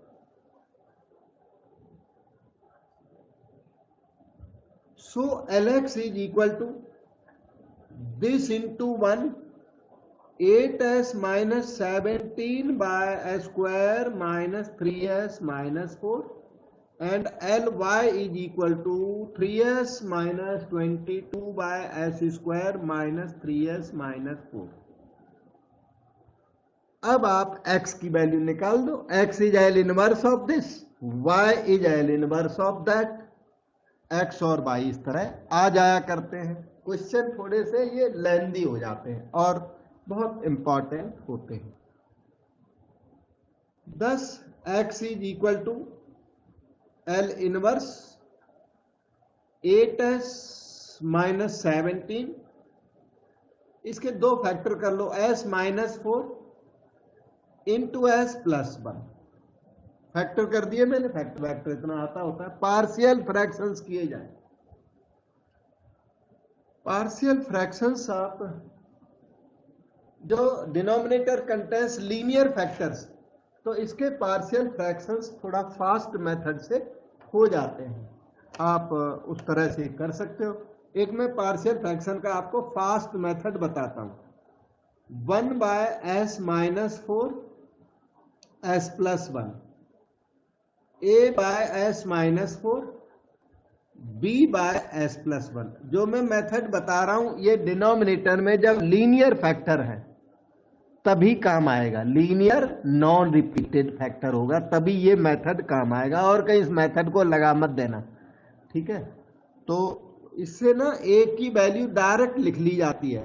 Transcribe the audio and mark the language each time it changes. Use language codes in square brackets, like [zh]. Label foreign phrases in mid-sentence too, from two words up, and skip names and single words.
[en] So lx is equal to this into 1 8s -17 by s² -3s -4 and ly is equal to 3s -22 by s² -3s -4। [hi] अब आप x की वैल्यू निकाल दो। [en] x is L inverse of this, y is L inverse of that. [hi] x और y इस तरह आ जाया करते हैं। क्वेश्चन थोड़े से ये लेंदी हो जाते हैं और बहुत इंपॉर्टेंट होते हैं। [en] thus x is equal to L inverse 8s -17. [hi] इसके दो फैक्टर कर लो, s -4 इंटू s + 1 फैक्टर कर दिए मैंने। फैक्टर इतना आता होता है। [en] partial fractions [hi] किए जाए। [en] partial fractions [hi] आप जो [en] denominator contains linear factors, [hi] तो इसके [en] partial fractions [hi] थोड़ा [en] fast method [hi] से हो जाते हैं। आप उस तरह से कर सकते हो। एक मैं [en] partial fraction [hi] का आपको [en] fast method [hi] बताता हूं। 1/s -4 s + 1 a/s -4 b/s + 1। जो मैं मेथड बता रहा हूं ये डिनोमिनेटर में जब [en] linear factor [hi] है तभी काम आएगा। [en] linear non repeated factor [hi] होगा तभी ये मेथड काम आएगा, और कहीं इस मेथड को लगा मत देना, ठीक है। तो इससे ना a की वैल्यू डायरेक्ट लिख ली जाती है।